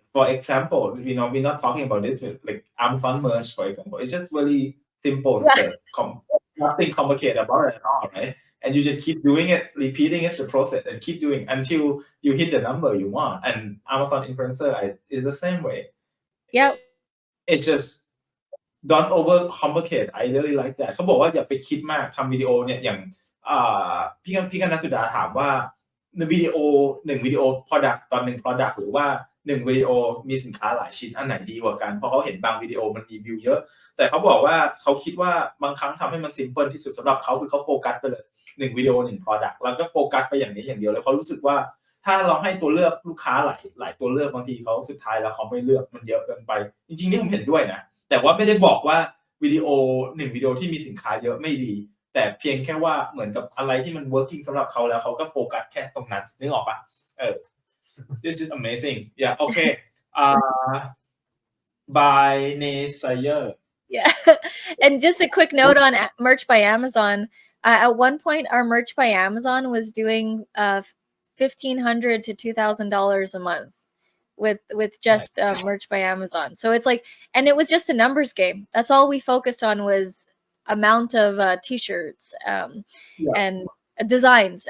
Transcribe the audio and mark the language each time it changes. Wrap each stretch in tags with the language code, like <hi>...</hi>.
<en>Like for example, we're not talking about this with like Amazon merch, for example. It's just really simple Yeah. step. Nothing complicated about it at all, right? And you just keep doing it, repeating it, the process, and keep doing until you hit the number you want. And Amazon influencer is the same way. Yep. It's just don't over complicate I really like that</en> <th>เขาบอกว่าอย่าไปคิดมากทำวิดีโอเนี่ยอย่างพี่กันนัสสุดาถามว่าในวิดีโอ1วิดีโอ product ตอน1 product หรือว่า1วิดีโอมีสินค้าหลายชิ้นอันไหนดีกว่ากันเพราะเขาเห็นบางวิดีโอมันรีวิวเยอะแต่เขาบอกว่าเขาคิดว่าบางครั้งทำให้มัน simple ที่สุดสำหรับเขาคือเขาโฟกัสไปเลย1วิดีโอ1 product แล้วก็โฟกัสไปอย่างนี้อย่างเดียวแล้วเขารู้สึกว่า ถ้าเราให้ตัวเลือกลูกค้าหลายตัวเลือกบางทีเขาสุดท้ายแล้วเขาไม่เลือกมันเยอะเกินไปจริงๆนี่ผมเห็นด้วยนะแต่ว่าไม่ได้บอกว่าวิดีโอ1วิดีโอที่มีสินค้าเยอะไม่ดีแต่เพียงแค่ว่าเหมือนกับอะไรที่มัน working สำหรับเขาแล้วเขาก็โฟกัสแค่ตรงนั้นนึกออกปะ</th> <en>this is amazing yeah okay by Nasayer Yeah. And just a quick note on merch by Amazon. At one point, our merch by Amazon was doing $1,500 to $2,000 a month with just merch by Amazon. So it's like, and it was just a numbers game. That's all we focused on was amount of t-shirts and designs.</en>